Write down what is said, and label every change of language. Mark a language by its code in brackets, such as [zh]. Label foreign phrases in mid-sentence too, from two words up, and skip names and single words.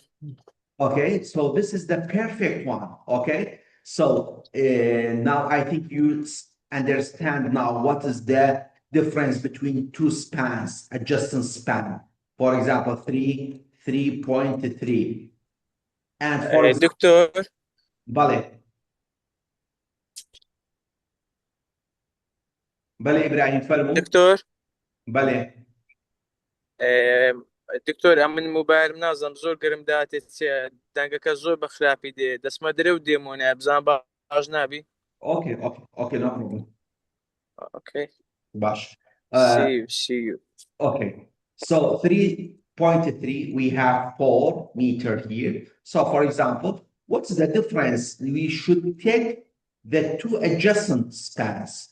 [en] Okay, so this is the perfect one. Okay, so now I think you understand now what is the difference between two spans, adjacent span. For example, 3.3. And for example, [ckb] دكتور بله إبراهيم فرمو دكتور بله دكتور ئەم من موبایلم نازم زۆر گرم داتێت دەنگەکە زۆر بە خراپی دێ دەسمە درێ و دێمونە بزان باش نابی. [en] Okay, no problem. Okay. [ckb] Bash. [en] See you. Okay, so 3.3, we have 4 meter here. So for example, what's the difference? We should take the two adjacent spans.